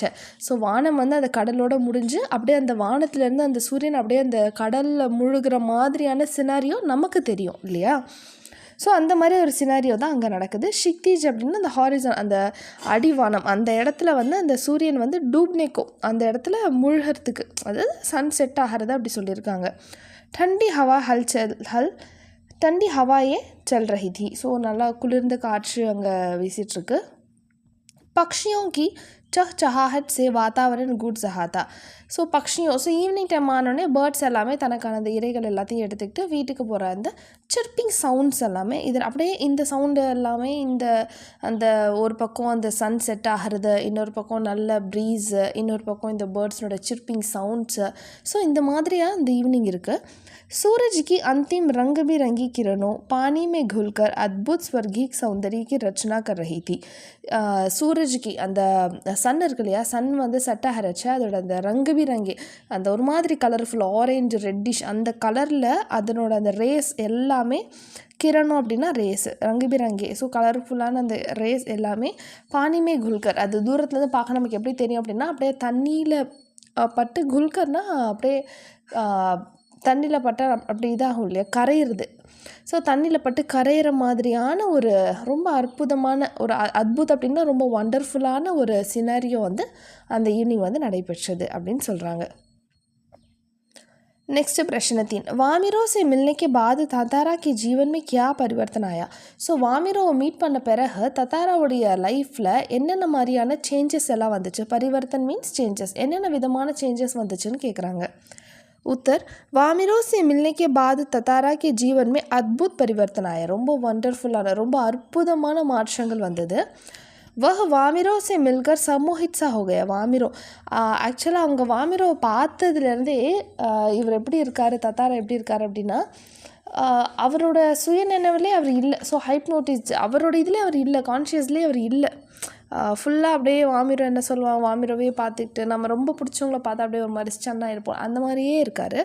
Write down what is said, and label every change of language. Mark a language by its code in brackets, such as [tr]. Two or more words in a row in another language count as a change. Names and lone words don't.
[ta] ஸோ வானம் வந்து அந்த கடலோட முடிஞ்சு அப்படியே அந்த வானத்துலேருந்து அந்த சூரியன் அப்படியே அந்த கடலில் முழுகிற மாதிரியான சினாரியோ நமக்கு தெரியும் இல்லையா? ஸோ அந்த மாதிரி ஒரு சினாரியோ தான் அங்கே நடக்குது. ஷிக்திஜ் அப்படின்னா அந்த ஹாரிசான், அந்த அடிவானம், அந்த இடத்துல வந்து அந்த சூரியன் வந்து டூப்னேக்கோ அந்த இடத்துல முழுகிறதுக்கு, அதாவது [en] sun set [ta] ஆகிறது அப்படி சொல்லியிருக்காங்க. [hi] ठंडी हवाயே चल रही थी. [ta] ஸோ நல்லா குளிர்ந்த காற்று அங்கே வீசிகிட்ருக்கு. [hi] पक्षियों की चहचहाहट से वातावरण गूंज रहा था. [ta] ஸோ பக்ஷியும் ஸோ [en] evening time [ta] ஆனோடனே பேர்ட்ஸ் எல்லாமே தனக்கான அந்த இரைகள் எல்லாத்தையும் எடுத்துக்கிட்டு வீட்டுக்கு போகிற அந்த [en] chirping sounds [ta] எல்லாமே இதில் அப்படியே இந்த சவுண்டு எல்லாமே அந்த ஒரு பக்கம் அந்த [en] sun set [ta] ஆகிறது, இன்னொரு பக்கம் நல்ல ப்ரீஸு, இன்னொரு பக்கம் இந்த பேர்ட்ஸோட [en] chirping sounds. [ta] ஸோ இந்த மாதிரியாக இந்த ஈவினிங் இருக்குது. [hi] सूरज की अंतिम रंग बिरंगी किरणों पानी में घुलकर अद्भुत स्वर्गीय सौंदर्य की रचना कर रही थी. सूरज की [ta] அந்த சன் இருக்கு இல்லையா, சன் வந்து செட் ஆகிறச்ச அதோட அந்த [hi] रंग बिरंगी [ta] அந்த ஒரு மாதிரி [en] colourful orange reddish [ta] அந்த கலரில் அதனோட அந்த ரேஸ் எல்லாமே கிரணம் அப்படின்னா ரேஸ் [hi] रंग बिरंगी [ta] ஸோ கலர்ஃபுல்லான அந்த ரேஸ் எல்லாமே [hi] पानी में घुलकर [ta] அது தூரத்துலேருந்து பார்க்க நமக்கு எப்படி தெரியும் அப்படின்னா அப்படியே தண்ணியில் பட்டு குல்கர்னா அப்படியே தண்ணியில் பட்டால் அப்படி இதாகும் இல்லையா, கரையிறது. ஸோ தண்ணியில் பட்டு கரையிற மாதிரியான ஒரு ரொம்ப அற்புதமான ஒரு அத்புத் அப்படின்னா ரொம்ப வண்டர்ஃபுல்லான ஒரு சினாரியோ வந்து அந்த ஈவினிங் வந்து நடைபெற்றது அப்படின்னு சொல்கிறாங்க. [hi] नेक्स्ट प्रश्न 3, वामिरो से मिलने के बाद ततारा के जीवन में क्या परिवर्तन आया. [ta] ஸோ வாமிரோவை மீட் பண்ண பிறகு தத்தாராவுடைய லைஃப்பில் என்னென்ன மாதிரியான சேஞ்சஸ் எல்லாம் வந்துச்சு. பரிவர்த்தன் [en] means changes, [ta] என்னென்ன விதமான சேஞ்சஸ் வந்துச்சுன்னு கேட்குறாங்க. [hi] उत्तर, वामिरो से मिलने के बाद ततारा के जीवन में अद्भुत परिवर्तन आया. [ta] ரொம்ப வண்டர்ஃபுல்லான ரொம்ப அற்புதமான மாற்றங்கள் வந்தது. [hi] वह वामिरो से मिलकर सम्मोहित सा हो गया. [ta] वामिरो ஆக்சுவலாக அவங்க வாமிரோவை பார்த்ததுலேருந்தே இவர் எப்படி இருக்கார், தத்தாரா எப்படி இருக்கார் அப்படின்னா அவரோட சுயநினைவிலே அவர் இல்லை. ஸோ ஹைப்னோட்டிஸ் அவரோட இதிலே அவர் இல்லை, கான்ஷியஸ்லேயே அவர் இல்லை. ஃபுல்லாக அப்படியே வாமிரோ என்ன சொல்லுவாங்க, வாமிரோவே பார்த்துக்கிட்டு நம்ம ரொம்ப பிடிச்சவங்கள பார்த்தா அப்படியே ஒரு மாதிரி ஸ்டன்னாக இருப்போம், அந்த மாதிரியே இருக்கார்.